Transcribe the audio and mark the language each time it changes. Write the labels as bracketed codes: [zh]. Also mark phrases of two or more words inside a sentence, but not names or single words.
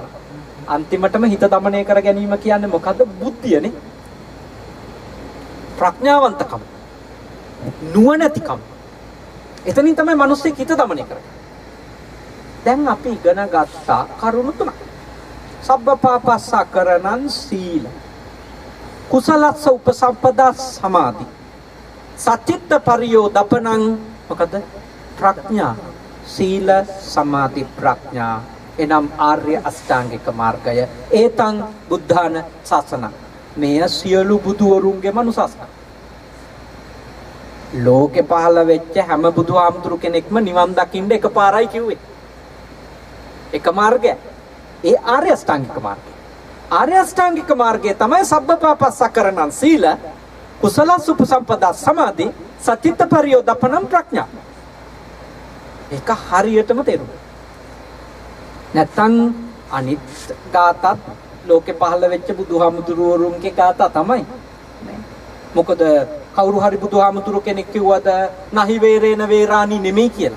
[si] අන්තිමටම හිත දමනය කර ගැනීම කියන්නේ මොකද්ද? බුද්ධියනේ. ප්‍රඥාවන්තකම. නුවණැතිකම. එතනින් තමයි මිනිස්සෙක් හිත දමනය කරන්නේ. දැන් අපි ඉගෙන ගත්තා කරුණු තුනක්. [pi] සබ්බපාපස්සකරණං සීල. කුසලස්ස උපසම්පදා සමාධි. සචිත්ත පරියෝදපනං මොකද? [si] ප්‍රඥා. සීල සමාධි ප්‍රඥා එනම් ආර්ය අෂ්ටාංගික මාර්ගය. [pi] ඒතං බුද්ධාන ශාසන. [si] මෙය සියලු බුදුවරුන්ගේම අනුශාසන. ලෝකේ පහළ වෙච්ච හැම බුදුහාමුදුරු කෙනෙක්ම නිවන් දකින්න එකපාරයි කිව්වේ. එක මාර්ගය. ඒ ආර්ය අෂ්ටාංගික මාර්ගය. ආර්ය අෂ්ටාංගික මාර්ගය තමයි [pi] සබ්බපාපස්සකරණං සීල, කුසලස්ස උපසම්පදා සමාධි, සචිත්ත පරියෝදපනං ප්‍රඥා. [si] ඒක හරියටම තේරුණා. නැත්තම් අනිත් ගාතත් ලෝකේ පහළ වෙච්ච බුදුහාමුදුරුවරුන්ගේ ගාතා තමයි. මොකද කවුරු හරි බුදුහාමුදුරු කෙනෙක් කිව්වද [pi] නහි වේරේන වේරාණි [si] නෙමෙයි කියලා.